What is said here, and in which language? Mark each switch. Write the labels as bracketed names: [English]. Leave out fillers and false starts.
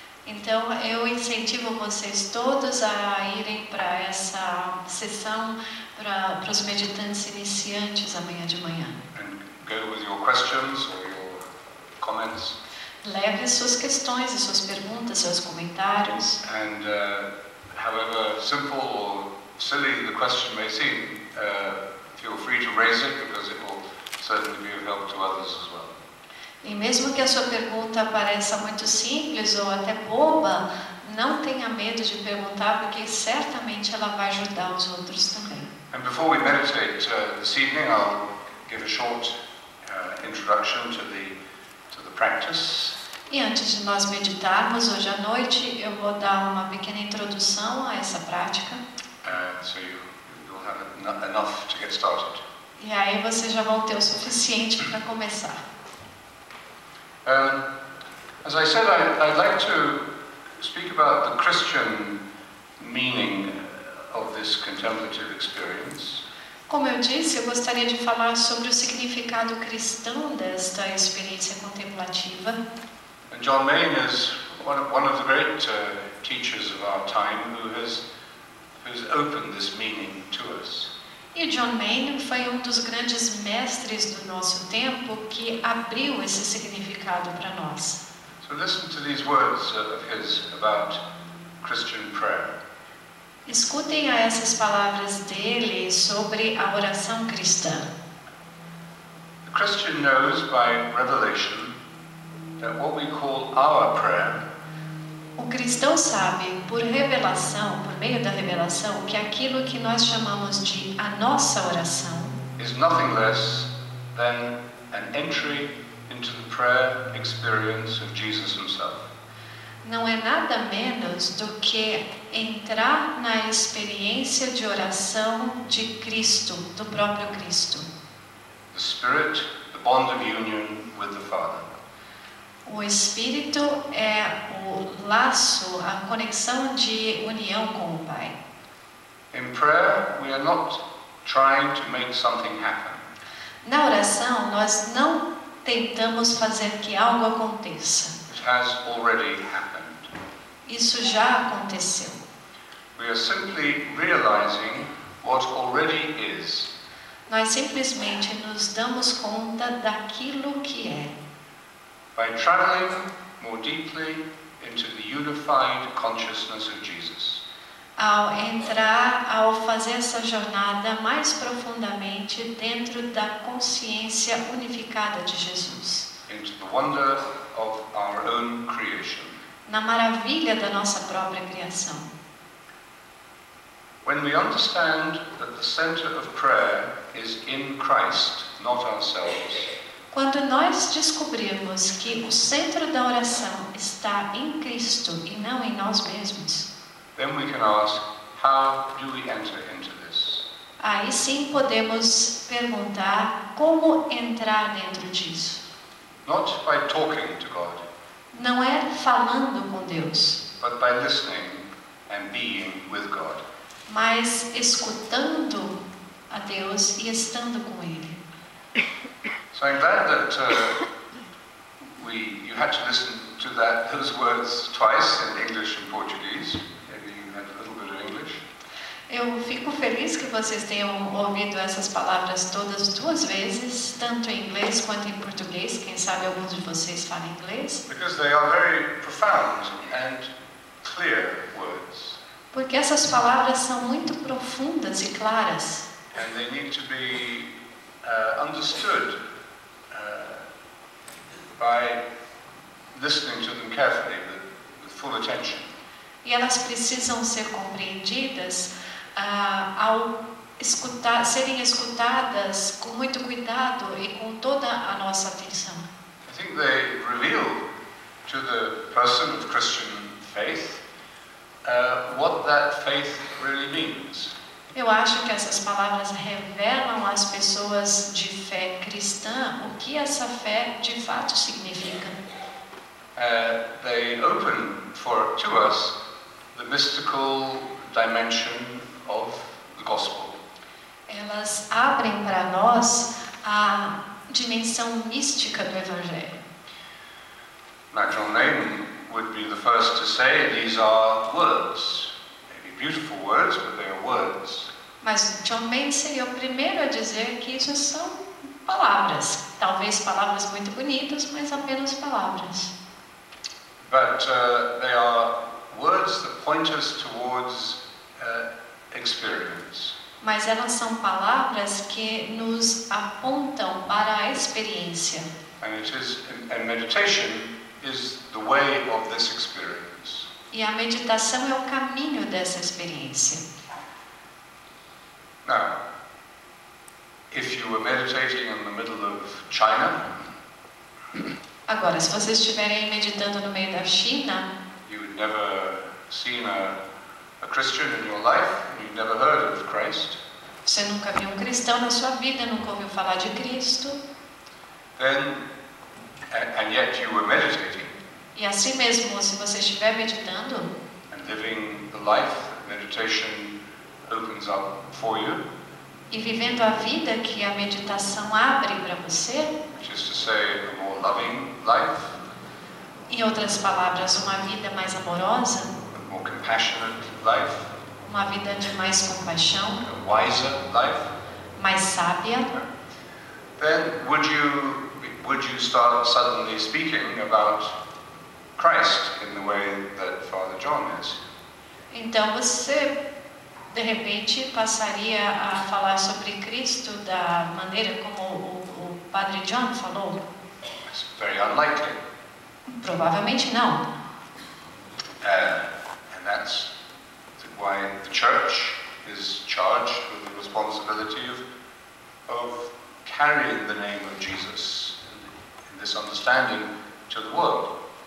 [Portuguese] Então eu incentivo vocês todos a irem para essa sessão para os meditantes iniciantes amanhã de manhã. [English] And go with your questions or your comments. [Portuguese] Leve suas questões e suas perguntas, seus comentários. [English] And however simple or silly the question may seem, feel free to raise it because it will certainly be of help to others as well. [Portuguese] E mesmo que a sua pergunta pareça muito simples ou até boba, não tenha medo de perguntar, porque certamente ela vai ajudar os outros também. [English] And before we meditate this evening, I'll give a short introduction to the practice. [Portuguese] E antes de nós meditarmos hoje à noite, eu vou dar uma pequena introdução a essa prática. [English] So you'll have enough to get started. [Portuguese] E aí vocês já vão ter o suficiente para começar. [English] As I said, I'd like to speak about the Christian meaning of this contemplative experience. [Portuguese] Como eu disse, eu gostaria de falar sobre o significado cristão desta experiência contemplativa. [English] And John Main is one of the great teachers of our time who's opened this meaning to us. [Portuguese] E John Main foi um dos grandes mestres do nosso tempo que abriu esse significado para nós. [English] So listen to these words of his about Christian prayer. [Portuguese] Escutem a essas palavras dele sobre a oração cristã. [English] The Christian knows by revelation that what we call our prayer [Portuguese] O cristão sabe, por revelação, por meio da revelação, que aquilo que nós chamamos de a nossa oração [English] is nothing less than an entry into the prayer experience of Jesus himself. [Portuguese] não é nada menos do que entrar na experiência de oração de Cristo, do próprio Cristo. [English] The Spirit, the bond of union with the Father. [Portuguese] O Espírito é o laço, a conexão de união com o Pai. [English] In prayer, we are not trying to make something happen. [Portuguese] Na oração, nós não tentamos fazer que algo aconteça. [English] It has already happened. [Portuguese] Isso já aconteceu. [English] We are simply realizing what already is. [Portuguese] Nós simplesmente nos damos conta daquilo que é. [English] By traveling more deeply into the unified consciousness of Jesus. [Portuguese] Ao fazer essa jornada mais profundamente dentro da consciência unificada de Jesus. [English] Into the wonder of our own creation. [Portuguese] Na maravilha da nossa própria criação. [English] When we understand that the center of prayer is in Christ, not ourselves. [Portuguese] Quando nós descobrirmos que o centro da oração está em Cristo e não em nós mesmos, [English] then we can ask, how do we enter into this? [Portuguese] aí sim podemos perguntar como entrar dentro disso. [English] Not by talking to God, [Portuguese] Não é falando com Deus, [English] but by listening and being with God. [Portuguese] mas escutando a Deus e estando com Ele. [English] So I'm glad that you had to listen to those words twice in English and Portuguese. Maybe you had a little bit of English. [Portuguese] Eu fico feliz que vocês tenham ouvido essas palavras todas duas vezes, tanto em inglês quanto em português. Quem sabe alguns de vocês falam inglês. [English] Because they are very profound and clear words. [Portuguese] Porque essas palavras são muito profundas e claras. [English] And they need to be understood by listening to them carefully with full attention. [Portuguese] E elas precisam ser compreendidas ao serem escutadas com muito cuidado e com toda a nossa atenção. [English] I think they reveal to the person of Christian faith what that faith really means. [Portuguese] Eu acho que essas palavras revelam às pessoas de fé cristã o que essa fé de fato significa. [English] They open to us the mystical dimension of the gospel. [Portuguese] Elas abrem para nós a dimensão mística do Evangelho. [English] Now, John Nayman would be the first to say these are words. Maybe beautiful words, but they are words. [Portuguese] Mas John Nayman seria o primeiro a dizer que isso são palavras. Talvez palavras muito bonitas, mas apenas palavras. [English] But they are words that point us towards experience. [Portuguese] Mas elas são palavras que nos apontam para a experiência. [English] And meditation is the way of this experience. [Portuguese] E a meditação é o caminho dessa experiência. [English] Now, if you were meditating in the middle of China, [Portuguese] agora, se vocês estiverem meditando no meio da China, [English] you had never seen a Christian in your life, you'd never heard of Christ. [Portuguese] Você nunca viu um cristão na sua vida, nunca ouviu falar de Cristo. [English] Then, and yet you were meditating. [Portuguese] E assim mesmo, se você estiver meditando, [English] and living the life that meditation opens up for you, [Portuguese] e vivendo a vida que a meditação abre para você, [English] which is to say, a more loving life, [Portuguese] em outras palavras, uma vida mais amorosa, [English] a more compassionate life, [Portuguese] uma vida de mais compaixão, [English] a wiser life, [Portuguese] mais sábia, [English] then would you start suddenly speaking about Christ in the way that Father John is? [Portuguese] Então você de repente passaria a falar sobre Cristo da maneira como o Padre John falou? [English] It's very unlikely. [Portuguese] Provavelmente não. [English] And that's why the Church is charged with the responsibility of carrying the name of Jesus in this understanding to the world.